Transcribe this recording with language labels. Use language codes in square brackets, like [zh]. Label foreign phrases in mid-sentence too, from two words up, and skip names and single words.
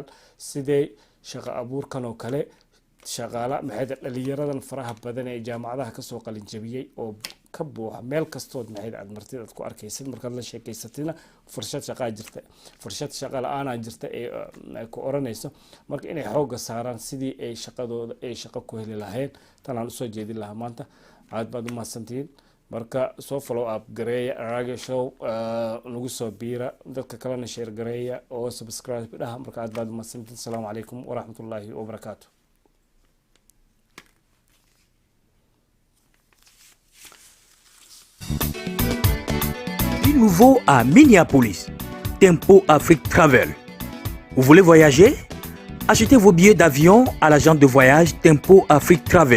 [so] sidee shaqo abuurkan oo kale shaqaala maxay dhalinyaradan faraha badan ee jaamacadaha ka soo qalin jabiyay oo ka buuxa meel kastood maxay aad martid aad ku arkaysid markaad la sheekaysatina fursad shaqo la'aan jirta ee ku oranayso marka inay xooga saaraan sidii ay shaqadooda ay shaqo ku heli lahayn tan aan usoo jeedin lahaa maanta aad baad u mahadsantihiin marka soo [en] follow up [so] gareeya [en] radio show [so] nagu soo biira dadka kalena share gareeya oo subscribe dhaha marka aad baad u mahadsantihiin [ar] السلام عليكم ورحمة الله وبركاته [fr] Nouveau à Minneapolis, Tempo Afrique Travel. Vous voulez voyager? Achetez vos billets d'avion à l'agent de voyage Tempo Afrique Travel.